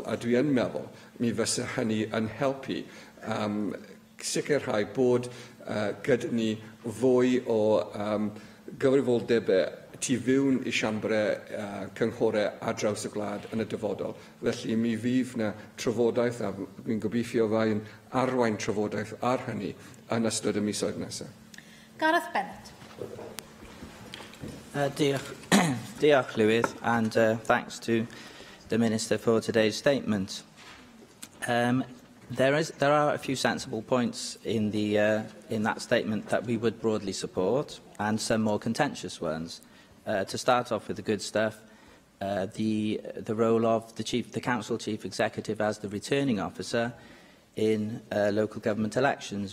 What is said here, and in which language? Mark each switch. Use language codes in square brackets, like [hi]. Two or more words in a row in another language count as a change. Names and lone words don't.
[cy] A dwi yn meddwl mi fysa hynny yn helpu sicrhau bod gyda ni fwy o gyfrifoldebau tu fewn I siambrau cynghorau ar draws y gwlad yn y dyfodol. Felly mi fydd na trafodaeth, a dwi'n gobeithio fai'n arwain trafodaeth ar hynny yn ystod y misoedd nesaf. Gareth Bennett. Diolch, Llywydd, [en] and thanks to the Minister for today's statement. There are a few sensible points in that statement that we would broadly support, and some more contentious ones. To start off with the good stuff, the role of the Council Chief Executive as the returning officer in local government elections.